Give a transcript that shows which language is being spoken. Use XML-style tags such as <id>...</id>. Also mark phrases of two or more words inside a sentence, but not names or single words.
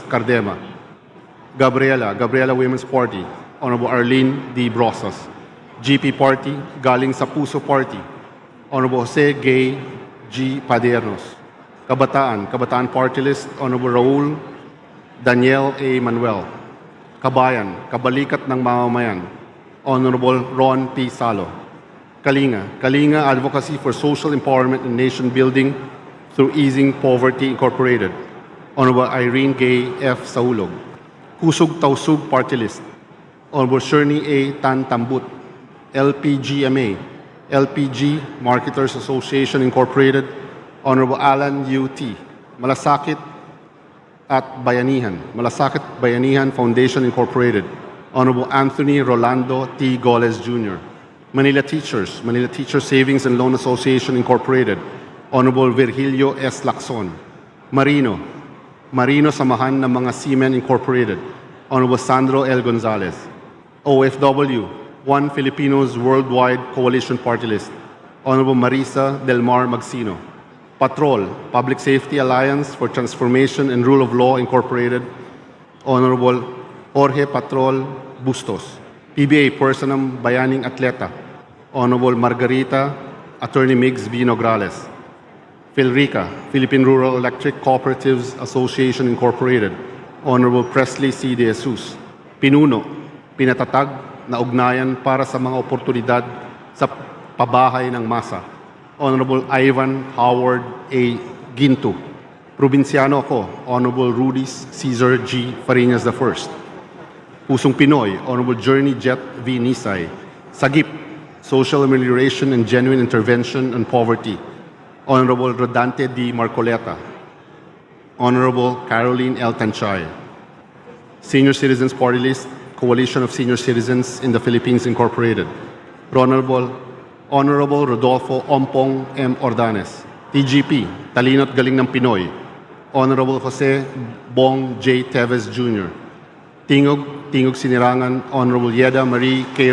<en>Cardema. Gabriela Women's Party, Honorable Arlene D. Brosas. GP Party, Galing sa Puso Party, Honorable Jose Gay G. Padernos. Kabataan Party List, Honorable Raul Daniel A. Manuel. Kabayan, Kabalikat ng Mamamayan, Honorable Ron P. Salo. Kalinga Advocacy for Social Empowerment and Nation Building through Easing Poverty Incorporated, Honorable Irene Gay F. Saulog. Kusog Tausug Party List, Honorable Shirley A. Tan Tambut. LPGMA, LPG Marketers Association Incorporated, Honorable Alan U.T. Malasakit Bayanihan Foundation Incorporated, Honorable Anthony Rolando T. Goles Jr. Manila Teachers Savings and Loan Association Incorporated, Honorable Virgilio S. Lacson. Marino Samahan ng mga Seamen Incorporated, Honorable Sandro L. Gonzalez. OFW, One Filipinos Worldwide Coalition Party List, Honorable Marisa Del Mar Magsino. Patrol, Public Safety Alliance for Transformation and Rule of Law Incorporated, Honorable Jorge Patrol Bustos. PBA, Person ng Bayaning Atleta, Honorable Margarita Attorney Migs B. Nograles. Philrica, Philippine Rural Electric Cooperatives Association Incorporated, Honorable Presley C. De Jesus.</en> <tl>Pinuno, pinatatag na ugnayan para sa mga oportunidad sa pabahay ng masa, Honorable Ivan Howard A.</tl> <en>Ginto. Probinsyano ako, Honorable Rudy Cesar G. Fariñas I. Pusong Pinoy, Honorable Journey Jet V. Nisay. Sagip, Social Amelioration and Genuine Intervention on Poverty, Honorable Rodante D. Marcoleta. Honorable Caroline L. Tanchay. Senior Citizens Party List, Coalition of Senior Citizens in the Philippines Incorporated, Honorable Rodolfo Ompong M. Ordanes. TGP, Talino't Galing ng Pinoy, Honorable Jose Bong J. Teves Jr. Tingog Sinirangan, Honorable Yeda Marie K.</en>